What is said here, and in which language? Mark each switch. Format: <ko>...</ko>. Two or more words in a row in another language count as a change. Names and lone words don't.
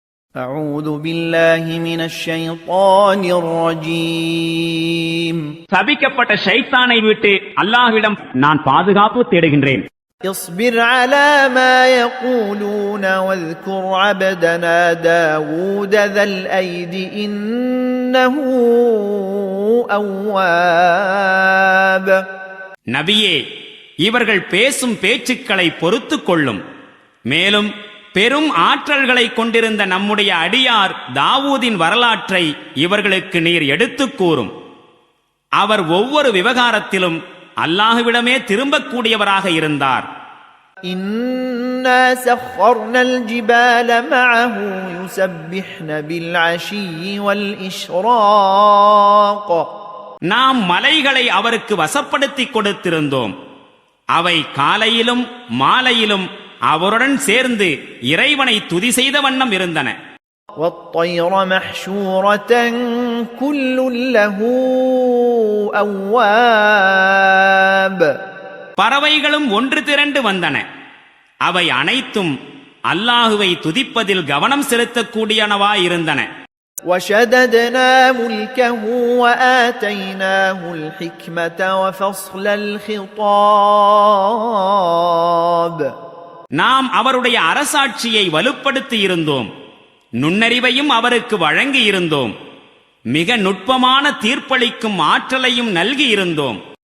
<ar>أعوذ بالله من الشيطان الرجيم</ar> <ta>சபிக்கப்பட்ட ஷைத்தானை விட்டு அல்லாஹ்விடம் நான் பாதுகாப்பு தேடுகின்றேன்.</ta> <ar>اصبر على ما يقولون واذكر عبدنا داود ذا الأيد إنه أواب.</ar> <ta>நபியே, இவர்கள் பேசும் பேச்சுக்களை பொறுத்துக் கொள்ளும். மேலும் பெரும் ஆற்றல்களை கொண்டிருந்த நம்முடைய அடியார் தாவூதின் வரலாற்றை இவர்களுக்கு நீர் எடுத்துக் கூறும். அவர் ஒவ்வொரு விவகாரத்திலும் அல்லாஹ்விடமே திரும்பக்கூடியவராக இருந்தார்.</ta> <ar>إنا سخرنا الجبال معه يسبحن بالعشي والإشراق.</ar> <ta>நாம் மலைகளை அவருக்கு வசப்படுத்தி கொடுத்திருந்தோம். அவை காலையிலும் மாலையிலும் அவருடன் சேர்ந்து இறைவனை துதி செய்த வண்ணம் இருந்தன.</ta> <ar>والطير محشورة كل له أواب.</ar> <ta>பறவைகளும் ஒன்று திரண்டு வந்தன. அவை அனைத்தும் அல்லாஹுவை துதிப்பதில் கவனம் செலுத்தக்கூடியனவாயிருந்தன.</ta> <ar>وشددنا ملكه وآتيناه الحكمة وفصل الخطاب.</ar> <ta>நாம் அவருடைய அரசாட்சியை வலுப்படுத்தி இருந்தோம், நுண்ணறிவையும் அவருக்கு வழங்கி இருந்தோம், மிக நுட்பமான தீர்ப்பளிக்கும் ஆற்றலையும் நல்கி இருந்தோம்.</ta>